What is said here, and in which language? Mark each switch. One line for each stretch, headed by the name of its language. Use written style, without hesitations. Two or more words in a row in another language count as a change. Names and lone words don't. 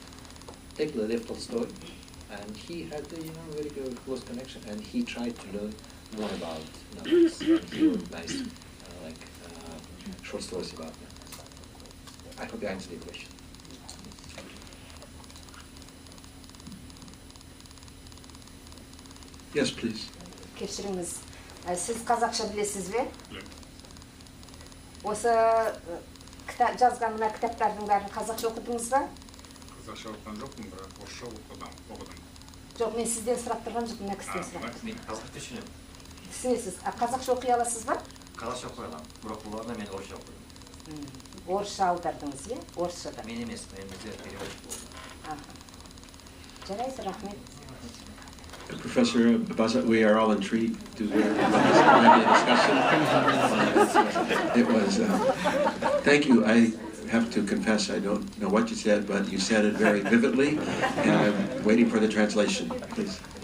English: Take Lev Tolstoy, and he had very close connection, and he tried to learn more about novels. He wrote nice, short stories about them. I hope I answered your question. Yes, please.
Kazakh: Кешіріңіз, сіз қазақша білесіз бе? Осы жазған мына кітаптардың бәрін қазақша оқыдыңыз ба? Қазақша оқыған жоқпын, бірақ орысша оқыдым. Жоқ, мен сізден сұрап тұрған жоқпын, мына кісіден сұрап тұрмын. Мен қазақша түсінемін. Түсінесіз. Қазақша оқи аласыз ба? Қазақша оқи аламын. Бірақ бұларда мен орысша оқыдым. Орысша аудардыңыз, иә? Орысшадан. Мен емес, мен переводчик болдым. Жарайды, рахмет.
English: Professor Bazat, we are all intrigued to hear about this discussion. It was, thank you. I have to confess, I don't know what you said, but you said it very vividly, and I'm waiting for the translation, please.